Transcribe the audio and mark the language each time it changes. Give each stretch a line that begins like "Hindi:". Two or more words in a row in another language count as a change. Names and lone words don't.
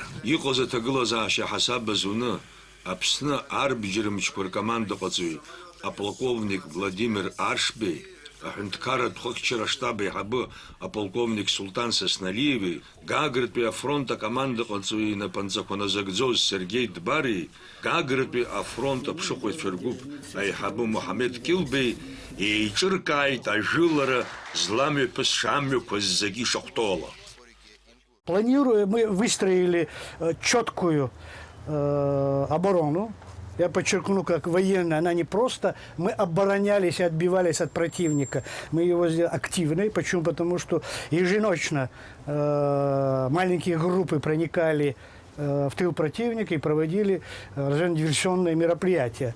Abkhazian: Иҟаз аҭагылазаашьа ҳасаб азуны Аԥсны арбџьармчқәа ркомандаҟаҵаҩ аполковник Владимир Аршбеи, аҳәынҭқарратә хыхьчара аштаб аиҳабы аполковник Султан Сасналиеви, Гагратәи афронт акомандаҟаҵаҩ инапынҵақәа назыгӡоз Сергеи Дбари, Гагратәи афронт аԥшыхәыҩцәа ргәыԥ аиҳабы Муҳамед Килбеи еиҿыркааит ажәылара зламҩаԥысша амҩақәа ззагьы ишахәҭоуала.
Russian: Планируя, мы выстроили четкую оборону. Я подчеркну, как военная, она не просто. Мы оборонялись и отбивались от противника. Мы его сделали активной. Почему? Потому что еженочно маленькие группы проникали в тыл противника и проводили диверсионные мероприятия.